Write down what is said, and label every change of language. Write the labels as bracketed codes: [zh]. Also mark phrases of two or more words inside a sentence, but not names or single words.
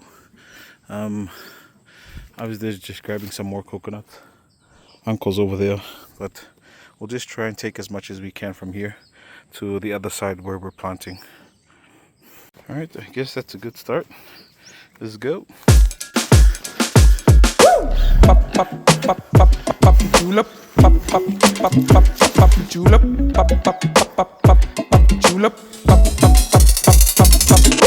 [en] I was there just grabbing some more coconuts. Uncle's over there, but we'll just try and take as much as we can from here to the other side where we're planting. Alright, I guess that's a good start. Let's go. Pop, pop, pop, pop, pop, julep. Pop, pop, pop, pop, pop, julep. Pop, pop, pop, pop, pop, pop, julep. Pop, pop, pop, pop, pop, pop.